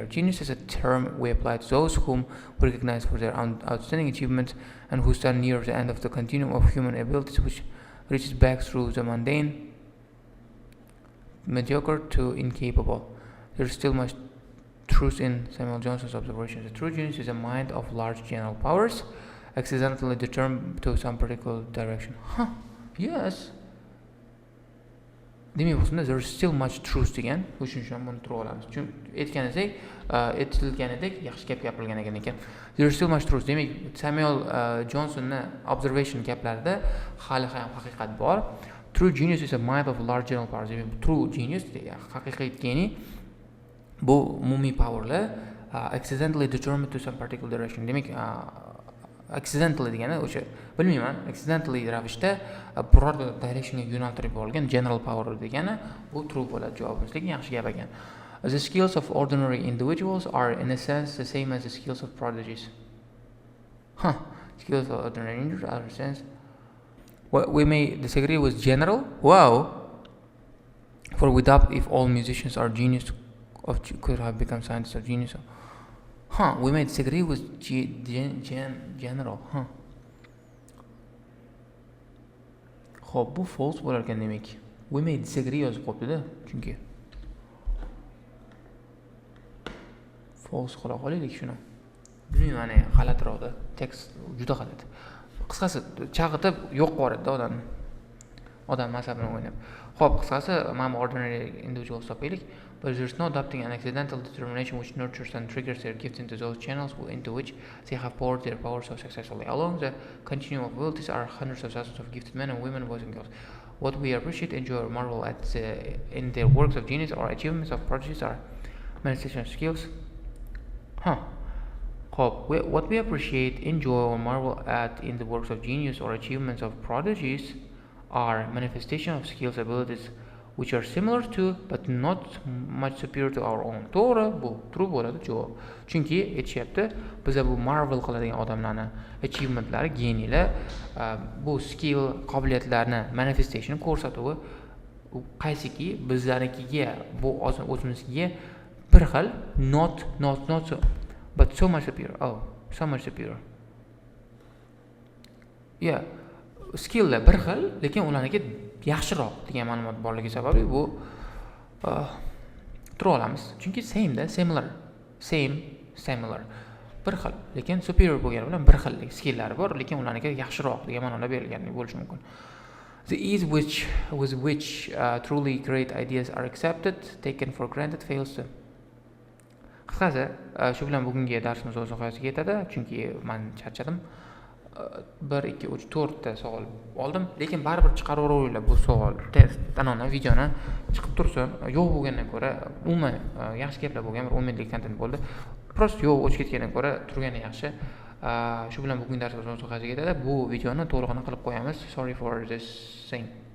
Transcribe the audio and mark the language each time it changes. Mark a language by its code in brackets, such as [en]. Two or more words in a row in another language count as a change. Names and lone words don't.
[en] Genius is a term we apply to those whom we recognize for their outstanding achievements and who stand near the end of the continuum of human abilities, which reaches back through the mundane, mediocre to incapable. There is still much truth in Samuel Johnson's observations. A true genius is a mind of large general powers, accidentally determined to some particular direction. Yes. There is still much truth [uz] degan, o'shuning uchun buni turib olamiz. Chunki aytilganidek, yaxshi gap gapirilgan ekan. [en] There is still much truth. [uz] Demak, Samuel Johnsonning observation gaplarida hali ham haqiqat bor. [en] True genius is a mind of large general powers. Demak, true genius, [uz] haqiqiy geniy bu umumiy powerlar [en] accidentally determined to some particular direction. [uz] Demak, accidentally degani o'sha bilmayman, accidentally ravishda biror directionga yo'naltirib yuborilgan [en] general power [uz] degani bu true bo'ladi javobimiz. Lekin yaxshi gap ekan. [en] The skills of ordinary individuals are in a sense the same as the skills of prodigies. Skills of ordinary individuals are in a sense. We may disagree with general. Wow. For we doubt if all musicians are genius could have become scientists or genius. We may disagree with general. [uz] Xo'p, bu false bo'lar ekan demak. [en] We may disagree [uz] yozib qo'yibdi-da, chunki. False qila qolaylik shuni. Bilmayman, g'alatiroqda. Tekst juda g'alat. Qisqasi, chaqitib yo'q qo'yadi odamni. Odam asabini o'ynab. Xo'p, qisqasi, mana [en] ordinary individuals [uz] topaylik. [en] But there is no doubting an accidental determination which nurtures and triggers their gifts into those channels into which they have poured their power so successfully. Along the continuum of abilities are hundreds of thousands of gifted men and women, boys and girls. What we appreciate, enjoy, or marvel at in their works of genius or achievements of prodigies are manifestation of skills. What we appreciate, enjoy, or marvel at in the works of genius or achievements of prodigies are manifestation of skills, abilities, which are similar to but not much superior to our own. [uz] To'g'ri, bu true bo'ladi javob. Chunki aytishyapti, biza bu marvel qiladigan odamlarni achievementlari, geniylar, bu skill, qobiliyatlarni manifestation ko'rsatuvi qaysiki bizlarnikiga, bu o'zimizga bir xil, [en] not so, but so much superior. So much superior. Yeah. [uz] Skilllar bir xil, lekin ularniki yaxshiroq degan ma'lumot borligi sababli bu tura olamiz. Chunki similar bir xil, lekin superior bo'lgani bilan bir xil skilllari bor, lekin ularniki yaxshiroq degan ma'noda berilgan bo'lishi mumkin. [en] The ease with which truly great ideas are accepted, taken for granted, fails to. [uz] Qisqasi, shu bilan bugungi darsimiz o'z nihoyasiga yetadi, chunki men charchadim. 1, 2, 3, 4 ta savol oldim, lekin baribir chiqaraveringlar bu savol test videoni chiqib tursin. Yo'q bo'lgandan ko'ra, umuman yaxshi gaplar bo'lgan, bir 10 minutlik kontent bo'ldi. Prosta yo'q o'chib ketgandan ko'ra turgani yaxshi. Shu bilan bugungi darsimiz o'z nihoyasiga yetadi. Bu videoni to'lig'ini qilib qo'yamiz. [en] Sorry for this thing.